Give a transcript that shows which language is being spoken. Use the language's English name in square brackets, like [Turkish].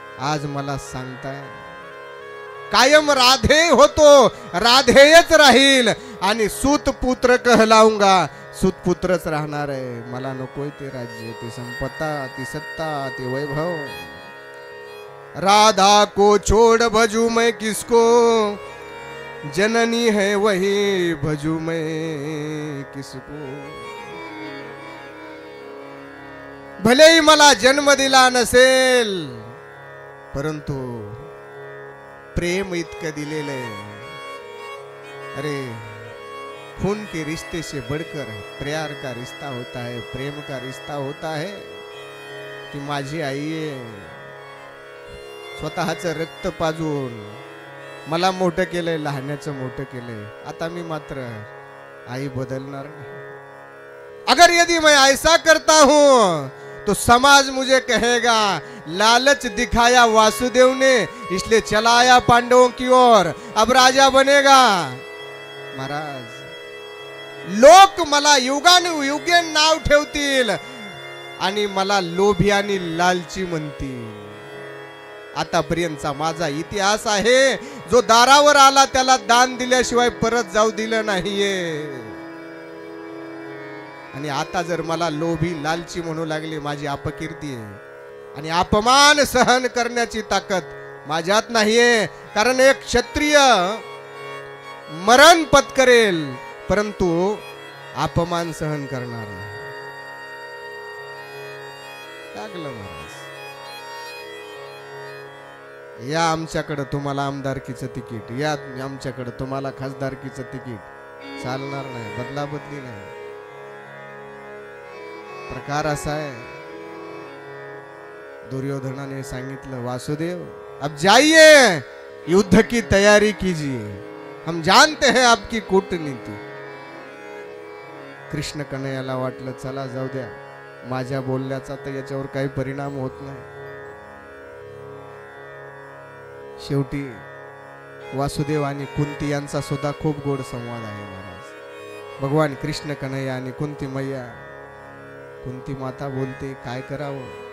[Marathi] आज मला सांगताय, कायम राधे होतो, राधेयच राहील, आणि [Hindi] सूतपुत्र कहलाऊंगा, [Marathi] सूतपुत्रच राहणार आहे. मला नकोय ते राज्य, ती संपत्ता, ती सत्ता, ते वैभव. [Hindi] राधा को छोड़ भजू मैं किसको, जननी है वही भजू मैं किसको. [Marathi] भलेही मला जन्म दिला नसेल, परंतु प्रेम इतकं दिलेलं आहे. [Hindi] अरे खून के रिश्ते से बढ़कर प्यार का रिश्ता होता है, प्रेम का रिश्ता होता है. [Marathi] ती माझी आई आहे, स्वतःचं रक्त पाजून मला मोठं केलंय, लहानाचं मोठं केलंय. आता मी मात्र आई बदलणार नाही. [Hindi] अगर यदि मैं ऐसा करता हूं तो समाज मुझे कहेगा लालच दिखाया वासुदेव ने, इसलिए चला आया पांडवों की ओर, अब राजा बनेगा. [Marathi] महाराज, लोक मला युगानुयुगे नाव ठेवतील आणि मला लोभी आणि लालची म्हणतील. आतापर्यंतचा माझा इतिहास आहे, जो दारावर आला त्याला दान दिल्याशिवाय परत जाऊ दिलं नाहीये. आणि आता जर मला लोभी लालची म्हणू लागले, माझी अपकीर्ती आहे, आणि अपमान सहन करण्याची ताकद माझ्यात नाहीये. कारण एक क्षत्रिय मरण पत्करेल, परंतु अपमान सहन करणार नाही. लागलं महाराज, या आमच्याकडे तुम्हाला आमदारकीचं तिकीट, या आमच्याकडे तुम्हाला खासदारकीचं तिकीट. चालणार नाही, बदला बदली नाही. प्रकार असा आहे, दुर्योधनाने सांगितलं, [Hindi] वासुदेव अब जाइए, युद्ध की तैयारी कीजिए, हम जानते हैं आपकी कूटनीति. [Marathi] कृष्ण कन्हैयाला वाटलं चला जाऊ द्या, माझ्या बोलण्याचा तर याच्यावर काही परिणाम होत नाही. शेवटी वासुदेव आणि कुंती यांचा सुद्धा खूप गोड संवाद आहे महाराज. भगवान कृष्ण कन्हैया आणि कुंती मैया. कुंती माता बोलते काय करावं.